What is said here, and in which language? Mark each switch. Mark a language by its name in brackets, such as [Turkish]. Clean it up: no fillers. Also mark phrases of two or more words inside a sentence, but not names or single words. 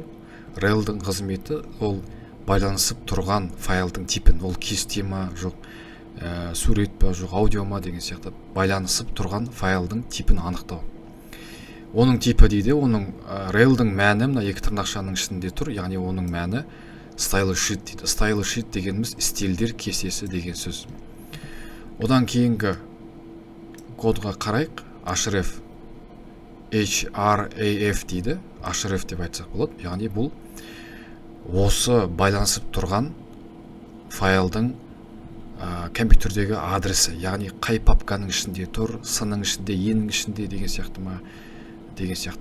[Kazakh] Relдің қызметі ол байланысып тұрған файлдың типін, ол кесте ма, жоқ сурет па, жоқ аудио ма деген сияқты байланысып тұрған файлдың типін анықтау. Оның типі дейді, оның relдің мәні мына екі тырнақшаның ішінде тұр, яғни оның мәні [English] style sheet [Kazakh] дейді. [English] Style sheet [Kazakh] дегеніміз стильдер кестесі деген сөз. Одан кейінгі кодға қарайық. href дейді, href деп айтсақ болады. Яғни бұл осы байланысып тұрған файлдың компьютердегі адресі, яғни қай папканың ішінде тұр, сының ішінде, енің ішінде деген сияқты ма, деген сияқты.